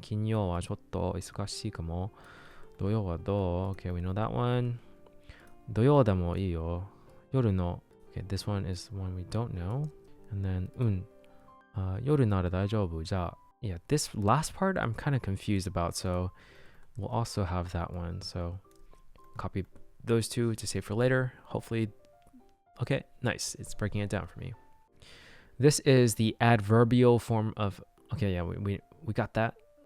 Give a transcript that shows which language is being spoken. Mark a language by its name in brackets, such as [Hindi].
[Japanese] 金曜はちょっと忙しいかも。土曜はどう？ [English] Okay, we know that one. [Japanese] 土曜でもいいよ。 [English] 夜の Okay, this one is one we don't know. And then [Japanese] 夜なら大丈夫。 [English] じゃあ Yeah, this last part I'm kind of confused about, so we'll also have that one. So copy those two to save for later. Hopefully, okay, nice. It's breaking it down for me. This is the adverbial form of, okay, yeah, we got that.